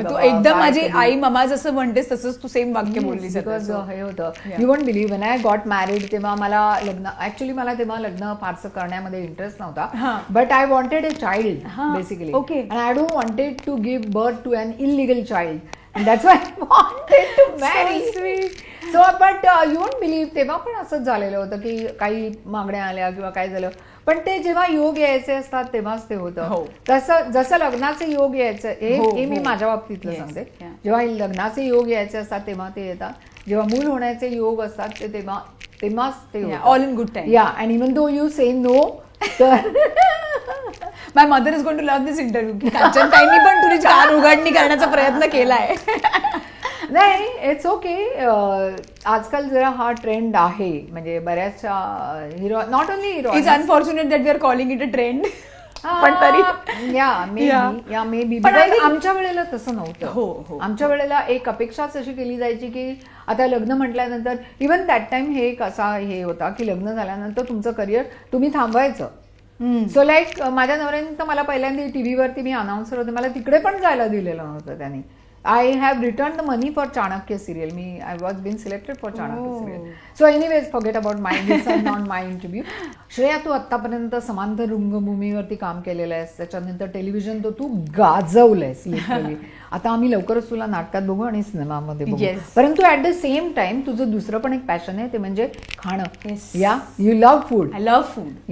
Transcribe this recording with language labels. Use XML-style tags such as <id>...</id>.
<mr>तू एकदम माझी आई ममा जसं म्हणतेस तसंच तू सेम वाक्य बोललीस.</mr> <en>because</en> <mr>हे होतं,</mr> <en>you won't believe, when I got married</en> <mr>तेव्हा मला मला तेव्हा लग्न फारसं करण्यामध्ये इंटरेस्ट नव्हता.</mr> <en>But I wanted a child basically. And I don't wanted to give birth to an illegal child. And that's why I wanted to marry. So sweet. So but you won't believe,</en> <mr>तेव्हा पण असंच झालेलं होतं की काही मागण्या आल्या किंवा काय झालं, पण ते जेव्हा योग यायचे असतात तेव्हाच ते होतं. तसं जसं लग्नाचे योग यायचे, हे मी माझ्या बाबतीतलं सांगते. जेव्हा लग्नाचे योग यायचे असतात तेव्हा ते येतात, जेव्हा मूल होण्याचे योग असतात ते तेव्हाच ते होतं.</mr> <en>All in good time. Yeah, and even though you say no, तर my mother is going to love this interview</en> <mr>की कांचनताईंनी पण तुझी छान उघडणी करण्याचा प्रयत्न केलाय. नाही,</mr> <en>It's okay.</en> <mr>आजकाल जरा हा ट्रेंड आहे, म्हणजे बऱ्याचशा hero,</mr> <en>Not only hero. It's unfortunate that we are calling it a trend.</en> <mr>पण तरी</mr> <en>yeah maybe,</en> <mr>आमच्या वेळेला तसं नव्हतं. हो, आमच्या वेळेला एक अपेक्षाच अशी केली जायची की आता लग्न म्हटल्यानंतर,</mr> <en>even that time</en> <mr>हे एक असा हे होता की लग्न झाल्यानंतर तुमचं करिअर तुम्ही थांबवायचं.</mr> <en>so like</en> <mr>माझ्या नवऱ्याने तर मला पहिल्यांदा टीव्हीवरती, मी अनाउन्सर होते, मला तिकडे पण जायला दिलेलं नव्हतं त्यांनी.</mr> <en>I have returned the money for Chanakya serial. I was being selected for Chanakya serial. So anyways, forget about my, this is not my interview.</en> <mr>Shreya, तू आतापर्यंत समांतर रंगभूमीवरती काम केलेलं आहेस, त्याच्यानंतर टेलिव्हिजन तो तू गाजवलंयस लिटरली. आता आम्ही लवकरच तुला नाटकात बघू आणि सिनेमामध्ये बघू. परंतु</mr> <en>at the same time</en> <mr>तुझं दुसरं पण एक पॅशन आहे, ते म्हणजे खाणं.</mr> <en>Yeah, you love food. I love food.</en>